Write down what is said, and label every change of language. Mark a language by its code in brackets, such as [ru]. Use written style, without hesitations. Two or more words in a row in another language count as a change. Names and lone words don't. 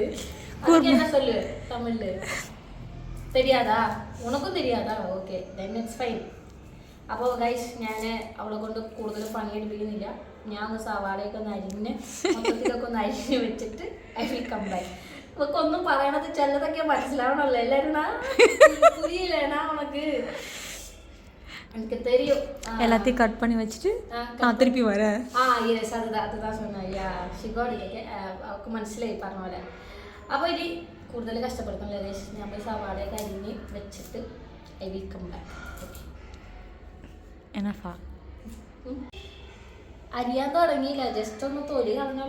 [ml] അതൊക്കെ എന്നാ ചൊല്ലു തമിഴില്? தெரியாதா? [ta] உனக்கும் தெரியாதா? [en] Okay, then it's fine. [ml] അപ്പോൾ ഗൈസ് ഞാൻ അവളെ കൊണ്ട് കൂടുതൽ പണിയെടുപ്പിക്കുന്നില്ല. ഞാൻ ഒന്ന് സവാളയൊക്കെ ഒന്ന് അരിഞ്ഞ് മൊത്തത്തിലൊക്കെ ഒന്ന് അരിഞ്ഞ് വെച്ചിട്ട് [en] I will come back. [ml] ഇവർക്ക് ഒന്നും പറയണത് ചിലതൊക്കെ മനസ്സിലാവണല്ലോ. [ta] എല്ലാവരും புரியலனா உனக்கு எனக்கு தெரியும். எல்லாத்தையும் கட் பண்ணி வச்சிட்டு நான் திருப்பி வரேன். യെസ്, അതുதான் சொன்னேன். [ml] ഷിഗോടിക്കൊക്കെ അവർക്ക് മനസ്സിലായി പറഞ്ഞ പോലെ. അപ്പോൾ ഇനി കൂടുതൽ കഷ്ടപ്പെടുത്തുന്നില്ല ഗൈസ്. ഞാൻ പോയി സവാളയൊക്കെ അരിഞ്ഞ് വെച്ചിട്ട് [en] I will come back. [ml] ഓക്കെ, [ta] എന്നഫാ [ml] അരിയാൻ തുടങ്ങിയില്ല, ജസ്റ്റ് ഒന്ന് തൊലി കളഞ്ഞോളൂ.